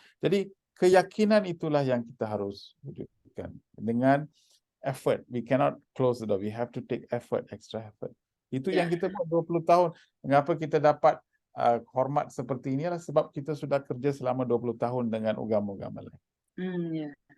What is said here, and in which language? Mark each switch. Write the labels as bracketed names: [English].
[Malay] Jadi keyakinan itulah yang kita harus wujudkan dengan effort. [English] We cannot close the door. We have to take effort, extra effort. [Malay] Itu yang kita buat 20 tahun. Mengapa kita dapat hormat seperti ini adalah sebab kita sudah kerja selama 20 tahun dengan agama-agama lain.